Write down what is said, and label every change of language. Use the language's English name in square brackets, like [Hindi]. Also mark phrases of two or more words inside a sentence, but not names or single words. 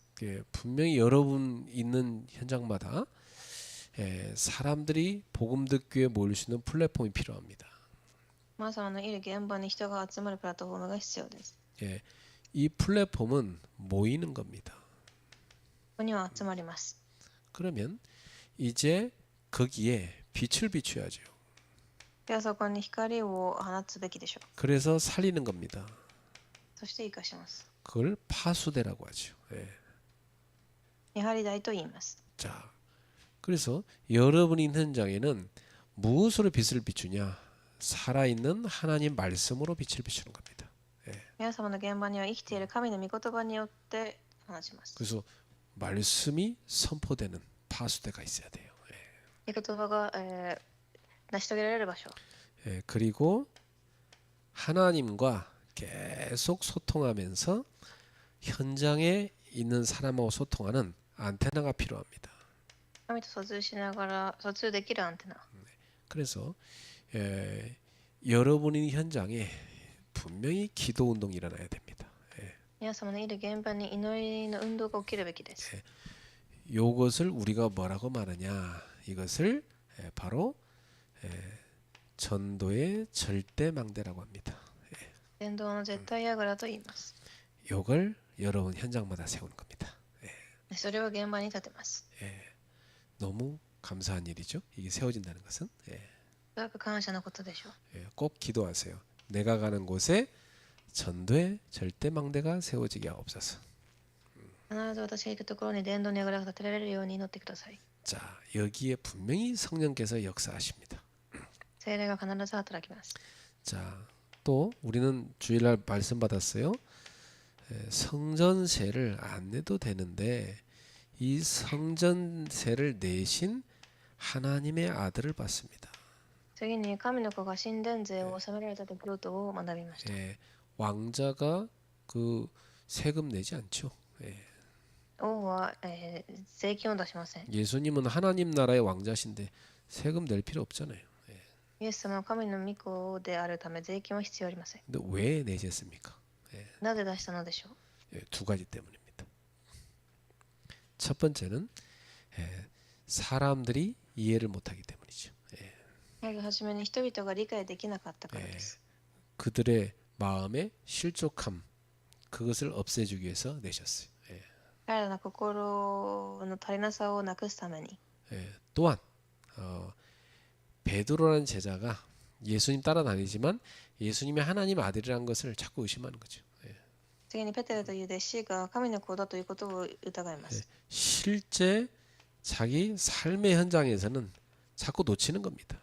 [Korean] 분명히 여러분 있는 현장마다 사람들이 복음 듣기 위해 모일 수 있는 플랫폼이 필요합니다. [Japanese] 皆様のいる現場に人が集まるプラットフォームが必要です。 [Korean] 이 플랫폼은 모이는 겁니다. [Japanese] ここには集まります。 [Korean] 그러면 이제 거기에 빛을 비춰야죠. [Japanese] ではそこに光を放つべきでしょう。 [Korean] 그래서 살리는 겁니다. [Japanese] そして生かします。 [Korean] 그걸 파수대라고 하죠. [Japanese] 見張り台と言います。 [Korean] 자, 그래서 여러분이 있는 현장에는 무엇으로 빛을 비추냐? 살아있는 하나님 말씀으로 빛을 비추는 겁니다. [Japanese] 皆様の現場には生きている神の御言葉によって放ちます。 [Korean] 그래서 말씀이 선포되는 파수대가 있어야 돼요. [Japanese] 御言葉が、成し遂げられる場所。 [Korean] 그리고 하나님과 계속 소통하면서 현장에 있는 사람하고 소통하는 안테나가 필요합니다. [Japanese] 神と疎通しながら疎通できるアンテナ。 [Korean] 그래서 여러분이 현장에 분명히 기도 운동이 일어나야 됩니다. [Japanese] 皆様のいる現場に祈りの運動が起きるべきです。 [Korean] 요것을 우리가 뭐라고 말하냐? 이것을 바로 전도의 절대망대라고 합니다. [Japanese] 伝道の絶対櫓と言います。 [Korean] 요걸 여러분 현장마다 세우는 겁니다. [Japanese] それを現場に立てます。 [Korean] 너무 감사한 일이죠. 이게 세워진다는 것은. [Japanese] すごく感謝のことでしょう。 [Korean] 꼭 기도하세요. 내가 가는 곳에 전도의 절대망대가 세워지게 하옵소서. [Japanese] 必ず私が行くところに伝道の櫓が立てられるように祈ってください。 [Korean] 자, 여기에 분명히 성령께서 역사하십니다. [Japanese] 聖霊が必ず働きます。 [Korean] 자, 또 우리는 주일날 말씀 받았어요. 성전세를 안 내도 되는데 이 성전세를 내신 하나님의 아들을 봤습니다. [Japanese] 次に神の子が神殿税を納められたということを学びました。 [Korean] 왕자가 그 세금 내지 않죠. [Japanese] 王は、税金を出しません。 [Korean] 예수님은 하나님 나라의 왕자신데 세금 낼 필요 없잖아요. [Japanese] イエス様は神の御子であるため税金は必要ありません。 [Korean] 근데 왜 내셨습니까? [Japanese] なぜ出したのでしょう。 [Korean] 두 가지 때문입니다. 첫 번째는 사람들이 이해를 못하기 때문이죠. [Japanese] まずはじめに人々が理解できなかったからです。 [Korean] 그들의 마음의 실족함 그것을 없애주기 위해서 내셨어요. [Japanese] 彼らの心の足りなさをなくすために。 [Korean] 또한 베드로라는 제자가 예수님 따라다니지만 예수님이 하나님 아들이라는 것을 자꾸 의심하는 거죠. [Japanese] 次にペテロという弟子が神の子だということを疑います。 [Korean] 실제 자기 삶의 현장에서는 자꾸 놓치는 겁니다.